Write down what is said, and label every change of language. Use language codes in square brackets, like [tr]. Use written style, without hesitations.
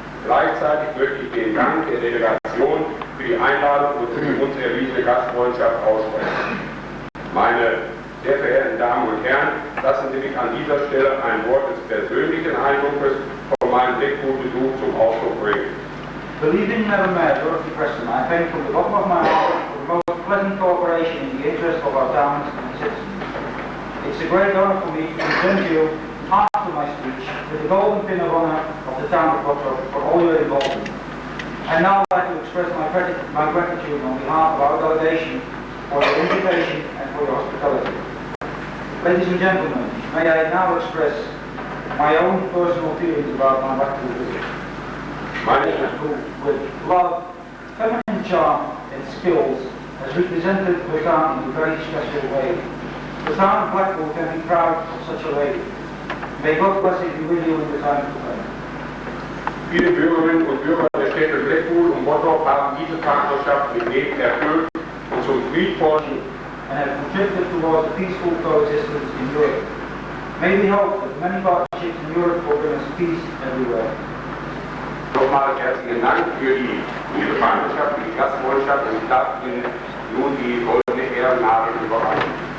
[de] Gleichzeitig möchte ich den Dank der Delegation für die Einladung und für die uns erwiesene Gastfreundschaft aussprechen. Meine sehr verehrten Damen und Herren, lassen Sie mich an dieser Stelle ein Wort des persönlichen Eindrucks von meinem Blackpool-Besuch zum Ausdruck bringen. [en] Believing Mayor Dorothy Preston, I thank from the bottom of my heart for the most pleasant cooperation in the interest of our towns and citizens. It's a great honor for me to present you, after my speech, with the golden pin of honor of the town of Bottrop for all your involvement. And now I'd like to express my gratitude on behalf of our delegation for your invitation and for your hospitality. Ladies and gentlemen, may I now express my own personal feelings about my Blackpool visit. Who, with love, feminine charm and skills, has represented the town in a very special way. The town of Blackpool can be proud of such a lady. May God bless it be with you in the time to come. [de] Viele Bürgerinnen und Bürger der Städte Blackpool und Bottrop haben diese Partnerschaft mit Leben erfüllt und zum friedvollen [en] and have contributed towards a peaceful coexistence in Europe. May we hope that many partnerships in Europe will bring us peace everywhere. [de] Nochmal herzlichen Dank für diese Partnerschaft, für die Gastfreundschaft und ich darf Ihnen nun die goldene Ehrennadel überreichen.